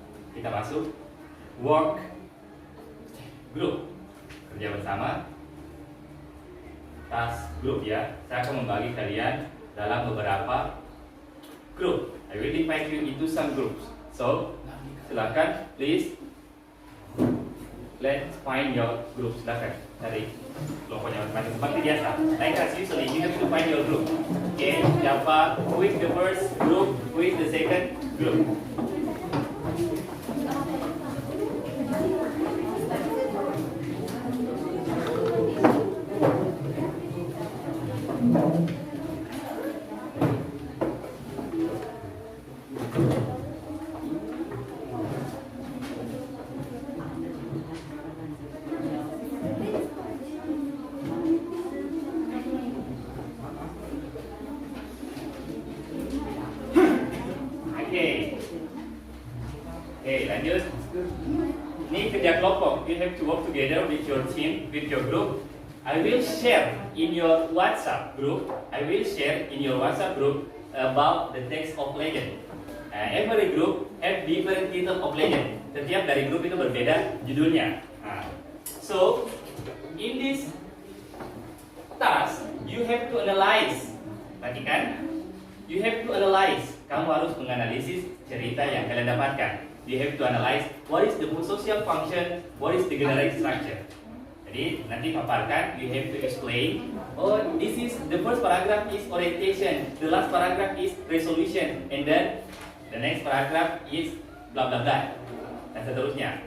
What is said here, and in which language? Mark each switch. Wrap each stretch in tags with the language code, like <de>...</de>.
<id>Kita masuk work group, kerja bersama, task group ya. Saya akan membagi kalian dalam beberapa group.</id> <en>I will invite you into some groups. So,</en> <id>silakan,</id> <en>please, let's find your group.</en> <id>Silakan cari kelompoknya masing-masing seperti biasa.</id> <en>Like as usually, you have to find your group. Okay,</en> <id>siapa?</id> <en>Who is the first group? Who is the second group?</en> <id>Oke, lanjut. Ini kerja kelompok.</id> <en>You have to work together with your team, with your group. I will share in your WhatsApp group. I will share in your WhatsApp group about the text of legend. Every group have different title of legend.</en> <id>Setiap dari grup itu berbeda judulnya.</id> <en>So in this task, you have to analyze.</en> <id>Perhatikan,</id> <en>you have to analyze.</en> <id>Kamu harus menganalisis cerita yang kalian dapatkan.</id> <en>You have to analyze what is the social function, what is the generic structure.</en> <id>Jadi nanti paparkan,</id> <en>you have to explain. Oh, this is the first paragraph is orientation, the last paragraph is resolution, and then the next paragraph is blah blah blah,</en> <id>dan seterusnya.</id>